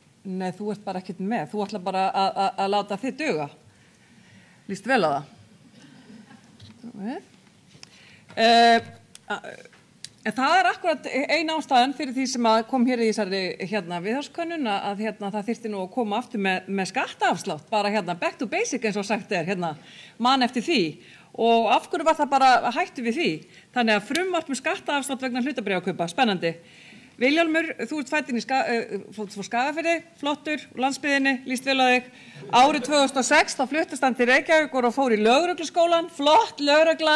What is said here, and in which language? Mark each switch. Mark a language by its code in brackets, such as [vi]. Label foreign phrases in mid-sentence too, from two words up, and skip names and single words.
[is] Nei, þú ert bara ekkert með. Þú ætlar bara að láta þig duga. Líst vel á það. En það akkurat ein ástæðan fyrir því sem kom hér í þessari viðhorfskönnun að það þyrfti nú að koma aftur með skattaafslátt, bara [en] back to basic [is] eins og sagt man eftir því. Og af hverju var það bara hættu við því? Þannig að frumvarp með skattaafslátt vegna hlutabréfakaupa, spennandi. Vilhjálmur, þú ert fæddinn í Skagafirði, flottur, landsbyggðinni, líst vel á þig. Árið 2006 þá fluttist hann til Reykjavíkur og fór í lögregluskólann, flott lögregla.